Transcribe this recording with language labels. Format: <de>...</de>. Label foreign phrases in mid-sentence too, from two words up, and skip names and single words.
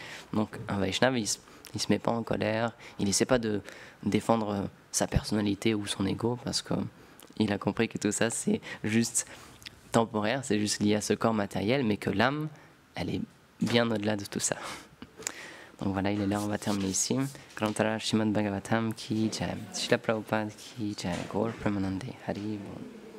<fr>Donc un Vaishnava, il se met pas en colère, il n'essaie pas de défendre sa personnalité ou son ego parce qu'il a compris que tout ça c'est juste temporaire, c'est juste lié à ce corps matériel, mais que l'âme, elle est bien au-delà de tout ça. Donc voilà, il est là, on va terminer ici.</fr> <hi>ग्रन्थराज श्रीमद् भागवतम् की जय, श्रील प्रभुपाद की जय, गौर प्रेमानन्दे, हरि बोल.</hi>